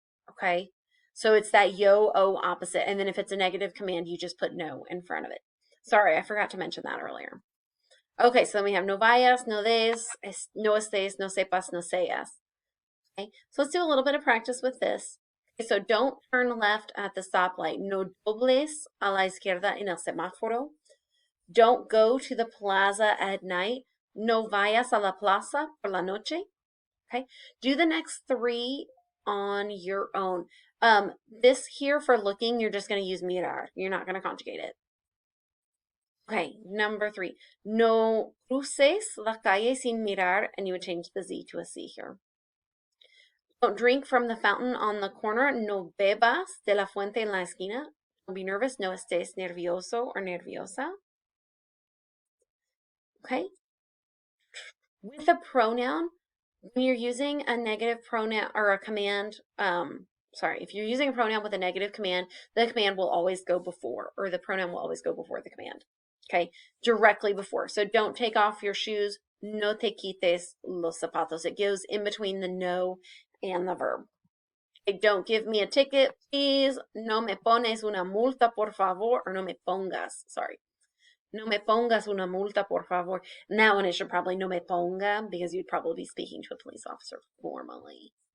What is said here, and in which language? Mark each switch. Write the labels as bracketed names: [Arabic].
[English] Okay, so it's that yo-o opposite, and then if it's a negative command, you just put no in front of it. Sorry, I forgot to mention that earlier. Okay, so then we have [Spanish] no vayas, no des, no estés, no sepas, no seas. [English] Okay, so let's do a little bit of practice with this. Okay, so don't turn left at the stoplight. [Spanish] No dobles a la izquierda en el semáforo. [English] Don't go to the plaza at night. [Spanish] No vayas a la plaza por la noche. [English] Okay, do the next three on your own. This here for looking, you're just going to use mirar. You're not going to conjugate it. Okay, number three. [Spanish] No cruces la calle sin mirar, [English] and you would change the Z to a C here. Don't drink from the fountain on the corner. [Spanish] No bebas de la fuente en la esquina. [English] Don't be nervous. [Spanish] No estés nervioso or nerviosa. [English] Okay, with a pronoun, when you're using a negative pronoun or a command, if you're using a pronoun with a negative command, the command will always go before, or the pronoun will always go before the command. Okay, directly before. So don't take off your shoes. [Spanish] No te quites los zapatos. [English] It goes in between the no and the verb. Okay, don't give me a ticket, please. [Spanish] No me pones una multa, por favor. Or no me pongas. Sorry. No me pongas una multa, por favor. [English] And that one, it should probably [Spanish] no me ponga [English] because you'd probably be speaking to a police officer formally.